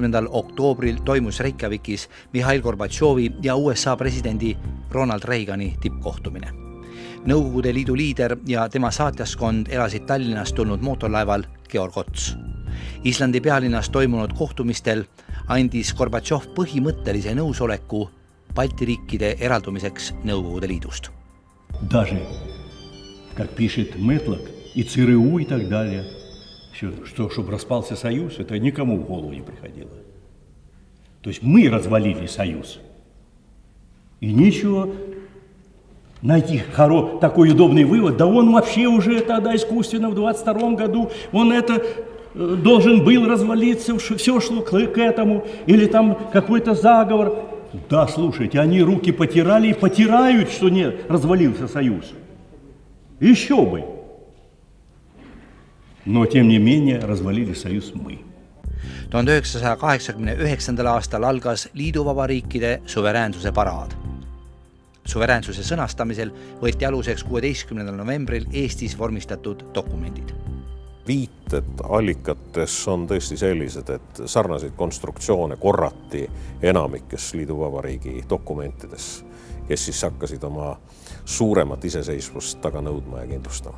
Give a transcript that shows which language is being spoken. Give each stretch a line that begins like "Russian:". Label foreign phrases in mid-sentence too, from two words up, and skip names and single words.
Estonian: oktoobril toimus Reykjavikis Mihhail Gorbatšovi ja USA presidendi Ronald Reagani tippkohtumine. Nõukogude Liidu liider ja tema saatjaskond elasid Tallinnast tulnud mootorlaeval Georg Ots. Islandi pealinnas toimunud kohtumistel andis Gorbatšov põhimõttelise nõusoleku Balti riikide eraldumiseks Nõukogude Liidust.
Russian: Даже, как пишет Мэтлок, и ЦРУ и так далее, что, чтобы распался союз, это никому в голову не приходило. То есть мы развалили союз. И ничего, найти такой удобный вывод, да он вообще уже тогда искусственно в 22 году, он это должен был развалиться, все шло к этому, или там какой-то заговор. Да, слушайте, они руки потирали и потирают, что не развалился союз. Еще бы. Но тем не менее развалили союз мы.
Estonian: 1989. aastal algas liiduvabariikide suveräänsuse paraad. Suveräänsuse sõnastamisel võeti aluseks 16. novembril Eestis vormistatud dokumendid. Viited allikates on tõesti sellised, et sarnaseid konstruktsioone korrati enamikes liiduvabariigi dokumentides, kes siis hakkasid oma suuremat iseseisvust taga nõudma ja kindlustama.